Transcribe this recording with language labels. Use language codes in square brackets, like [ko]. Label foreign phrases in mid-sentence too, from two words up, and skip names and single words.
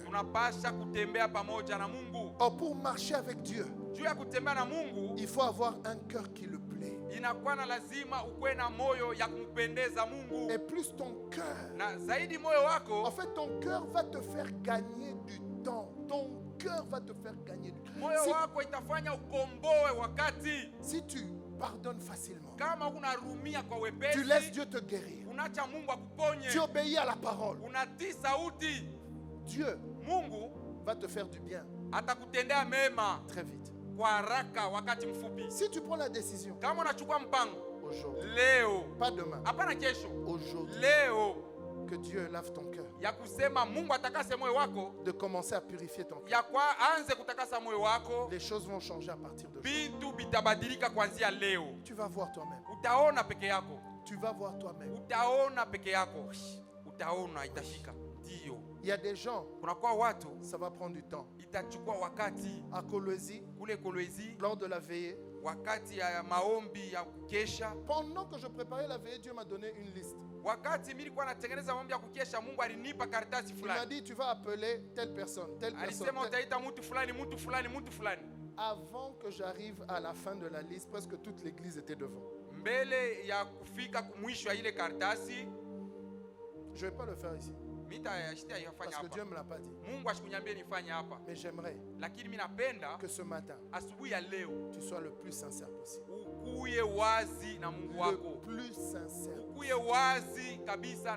[sw] Tunapasha kutembea pamoja na Mungu. [fr] Or, pour marcher avec Dieu, [sw] Juu ya kutembea na Mungu [fr] il faut avoir un cœur qui le plaît. [sw] inakuwa na lazima ukuwe na moyo ya kumpendeza Mungu. [fr] Et plus ton cœur, [sw] Na zaidi moyo [fr] en [sw] wako, [fr] fait, ton cœur va te faire gagner du temps. Ton cœur va te faire gagner du temps. [sw] moyo wako itafanya ukomboe wakati [fr] Si tu pardonnes facilement, [sw] kama unarumia kwa [fr] tu laisses [sw] wepesi, [fr] Dieu te guérir. [sw] unacha Mungu akuponye, [fr] Tu obéis à la parole. [sw] unatii sauti, [fr] Dieu [sw] Mungu [fr] va te faire du bien [sw] atakutendea mema [fr] très vite. [sw] kwa haraka wakati mfupi. [fr] Si tu prends la décision [sw] Kama unachukua mpango [fr] aujourd'hui, [sw] leo, [fr] pas demain, [sw] hapana kesho, [fr] aujourd'hui, [sw] leo [fr] que Dieu lave ton cœur, [sw] ya kusema Mungu atakase moyo wako, [fr] de commencer à purifier ton cœur, [sw] ya kwa anze kutakasa moyo wako, [fr] les choses vont changer à partir de aujourd'hui. [sw] Bintu bitabadilika kuanzia leo. [fr] Tu vas voir toi-même. [sw] Utaona peke yako. [fr] Tu vas voir toi-même. [sw] Utaona peke yako. Utaona itashika. Ndio. [fr] Il y a des gens, [sw] kunakuwa watu, [fr] ça va prendre du temps. [sw] Itachukua wakati. [fr] À Kolwezi, [sw] kule Kolwezi, [fr] lors de la veillée, [sw] wakati ya maombi ya kukesha. [fr] Pendant que je préparais la veillée, Dieu m'a donné une liste. [sw] Wakati mimi nilikuwa natengeneza maombi ya kukesha, Mungu alinipa karatasi fulani. [fr] Il m'a dit tu vas appeler telle personne, telle personne. [sw] Alisema utaita mtu fulani, mtu fulani, mtu fulani. [fr] Avant que j'arrive à la fin de la liste, presque toute l'église était devant. [sw] Mbele ya kufika mwisho ya ile karatasi, [fr] je vais pas le faire ici. Parce que Dieu ne me l'a pas dit. Mais j'aimerais que ce matin, tu sois le plus sincère possible. Le plus sincère possible.